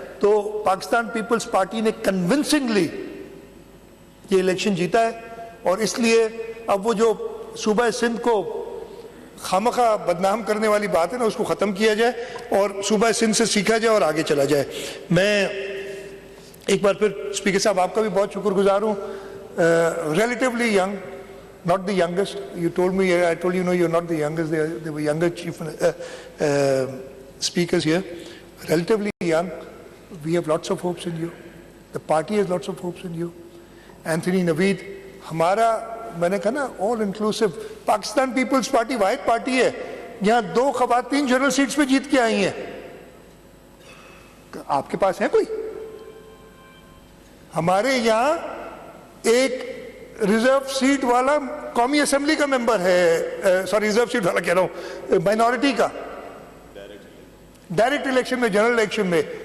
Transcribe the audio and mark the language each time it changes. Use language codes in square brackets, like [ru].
[ur] تو Pakistan Peoples party نے کنونسنگلی یہ الیکشن جیتا ہے, اور اس لیے اب وہ جو صوبہ سندھ کو خامخواہ بدنام کرنے والی بات ہے نا, اس کو ختم کیا جائے اور صوبہ سندھ سے سیکھا جائے اور آگے چلا جائے. میں ایک بار پھر اسپیکر صاحب آپ کا بھی بہت شکر گزار ہوں. [en] Relatively young, not the youngest. You told me, I told you, no, you're not the youngest. There were younger chief speakers here. Relatively young. We have lots of hopes in you. The party has lots of hopes in you. [ur] Anthony Naveed, ہمارا, میں نے کہا نا, [en] all inclusive. [ur] Pakistan Peoples party واحد party ہے یہاں 2 خواتین general seats پہ جیت کے آئی ہیں. آپ کے پاس ہے کوئی؟ ہمارے یہاں ایک ریزرو سیٹ والا قومی اسمبلی کا ممبر ہے, سوری ریزرو سیٹ والا کہہ رہا ہوں, مائنورٹی کا, ڈائریکٹ الیکشن میں, جنرل الیکشن میں.